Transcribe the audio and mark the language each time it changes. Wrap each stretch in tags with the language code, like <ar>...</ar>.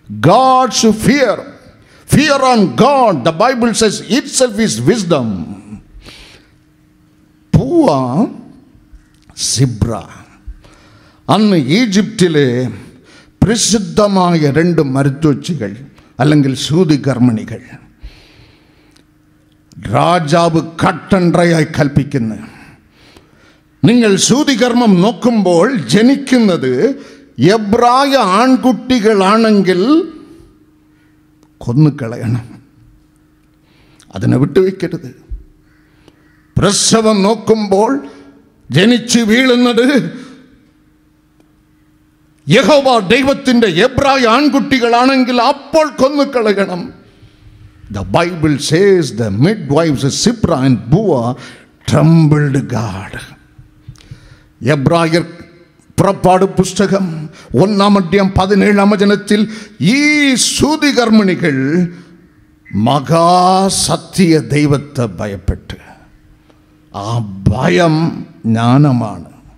<en>God's fear, fear on God, the Bible says itself is wisdom.</en> <ml>പൂവ zebra അന്ന് ഈജിപ്തിലെ പ്രസിദ്ധമായ 2 മരുത്വച്ചികൾ അല്ലെങ്കിൽ സൂതികർമ്മിണികൾ രാജാവ് കട്ടൻഡ്രയായി കൽപ്പിക്കുന്നു. നിങ്ങൾ സൂതികർമ്മം നോക്കുമ്പോൾ ജനിക്കുന്നത് എബ്രായ ആൺകുട്ടികളാണെങ്കിൽ കൊന്നുകളയണം, അതിനെ വിട്ടുവെക്കരുത്. പ്രസവം നോക്കുമ്പോൾ ജനിച്ചു വീഴുന്നത് യഹോവ ദൈവത്തിൻ്റെ എബ്രായ ആൺകുട്ടികളാണെങ്കിൽ അപ്പോൾ കൊന്നുകളയണം.</ml> <en>The Bible says the midwives Sipra and Pua trembled God.</en> <ml>എബ്രായർ പുറപ്പാട് പുസ്തകം 1-ാം അധ്യായം 17-ാം വചനത്തിൽ ഈ സൂതികർമ്മിണികൾ മഹാസത്യ ദൈവത്തെ ഭയപ്പെട്ട്, ആ ഭയം ജ്ഞാനമാണ്.</ml>